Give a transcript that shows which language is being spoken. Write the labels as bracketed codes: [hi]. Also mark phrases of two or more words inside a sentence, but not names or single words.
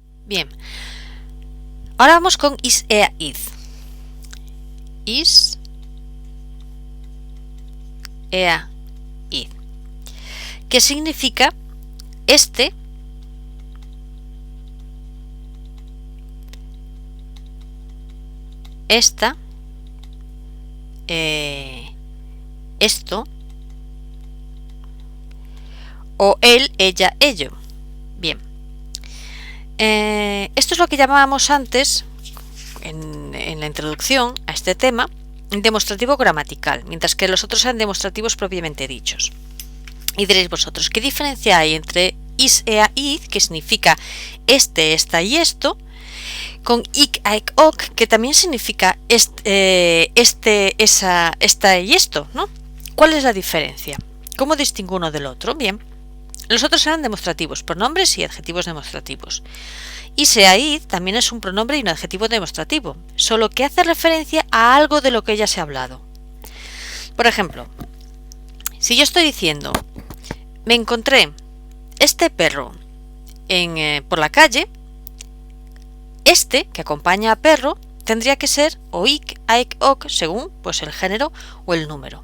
[es] Bien. Ahora vamos con [la] is, ea, id. Is, ea, id. [es] ¿Qué significa este, esta, esto, o él, ella, ello? Bien. Esto es lo que llamábamos antes, en la introducción a este tema, demostrativo gramatical, mientras que los otros eran demostrativos propiamente dichos. Y diréis vosotros, ¿qué diferencia hay entre [la] is, ea, id, [es] que significa este, esta y esto, con [la] ik, aek, ok, [es] que también significa este, esa, esta y esto, ¿no? ¿Cuál es la diferencia? ¿Cómo distingo uno del otro? Bien, los otros eran demostrativos, pronombres y adjetivos demostrativos. [la] Is, ea, id [es] también es un pronombre y un adjetivo demostrativo, solo que hace referencia a algo de lo que ya se ha hablado. Por ejemplo, si yo estoy diciendo, me encontré este perro por la calle, este, que acompaña a perro, tendría que ser o [la] ik, aek, ok, [es] según pues el género o el número.